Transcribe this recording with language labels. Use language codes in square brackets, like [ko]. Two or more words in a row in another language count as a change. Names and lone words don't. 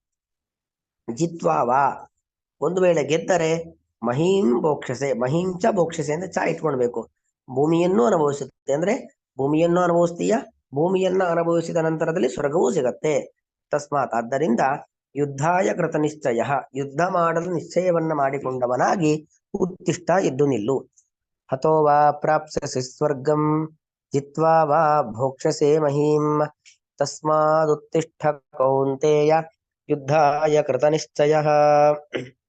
[kn] ಜಿತ್ವಾವಾ, ಒಂದು ವೇಳೆ ಗೆದ್ದರೆ, [sa] ಮಹೀಂ ಭೋಕ್ಷಸೆ, ಮಹೀಂಚ ಭೋಕ್ಷಸೆ [kn] ಅಂದ್ರೆ ಚಾ ಇಟ್ಕೊಳ್ಬೇಕು. ಭೂಮಿಯನ್ನು ಅನುಭವಿಸುತ್ತೆ ಅಂದ್ರೆ ಭೂಮಿಯನ್ನು ಅನುಭವಿಸ್ತೀಯ, ಭೂಮಿಯನ್ನ ಅನುಭವಿಸಿದ ನಂತರದಲ್ಲಿ ಸ್ವರ್ಗವೂ ಸಿಗತ್ತೆ. ತಸ್ಮಾತ್, ಆದ್ದರಿಂದ [sa] ಯುದ್ಧಾಯ ಕೃತ ನಿಶ್ಚಯ, [kn] ಯುದ್ಧ ಮಾಡಲು ನಿಶ್ಚಯವನ್ನ ಮಾಡಿಕೊಂಡವನಾಗಿ ಉತ್ತಿಷ್ಠ, ಎದ್ದು ನಿಲ್ಲು. [sa] ಹತೋ ವಾ ಪ್ರಾಪ್ಸ್ಯಸಿ ಸ್ವರ್ಗಂ ಜಿತ್ವಾ ವಾ ಭೋಕ್ಷಸೆ ಮಹೀಂ ತಸ್ಮಾದುತ್ತಿಷ್ಠ ಕೌಂತೆಯ ಯುದ್ಧಾಯ ಕೃತ ನಿಶ್ಚಯ.